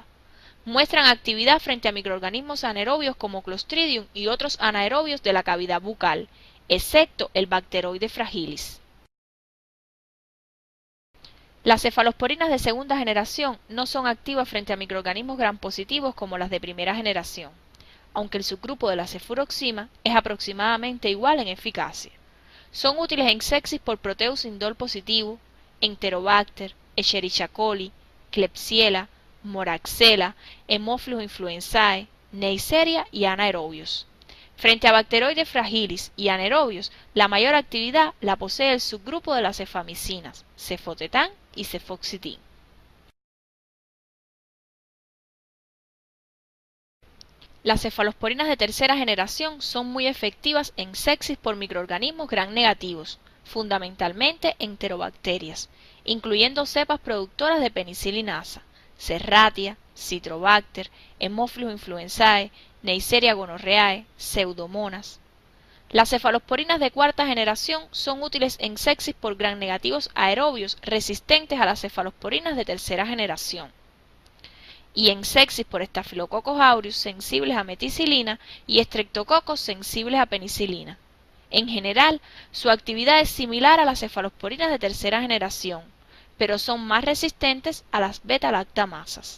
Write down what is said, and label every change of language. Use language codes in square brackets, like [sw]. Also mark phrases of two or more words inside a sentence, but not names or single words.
[es] Muestran actividad frente a microorganismos anaerobios como Clostridium y otros anaerobios de la cavidad bucal, excepto el Bacteroides fragilis. Las cefalosporinas de segunda generación no son activas frente a microorganismos gram positivos como las de primera generación, aunque el subgrupo de la cefuroxima es aproximadamente igual en eficacia. Son útiles en sepsis por Proteus indol positivo, Enterobacter, Escherichia coli, Klebsiella, Moraxella, Haemophilus influenzae, Neisseria y anaerobios. Frente a Bacteroides fragilis y anaerobios, la mayor actividad la posee el subgrupo de las cefamicinas, cefotetán y cefoxitin. Las cefalosporinas de tercera generación son muy efectivas en sepsis por microorganismos gram negativos, fundamentalmente enterobacterias, incluyendo cepas productoras de penicilinasa, Serratia, Citrobacter, Haemophilus influenzae, Neisseria gonorrhoeae, Pseudomonas. Las cefalosporinas de cuarta generación son útiles en sepsis por gram negativos aerobios resistentes a las cefalosporinas de tercera generación, y en sepsis por Staphylococcus aureus sensibles a meticilina y Streptococcus sensibles a penicilina. En general, su actividad es similar a las cefalosporinas de tercera generación, pero son más resistentes a las beta-lactamasas.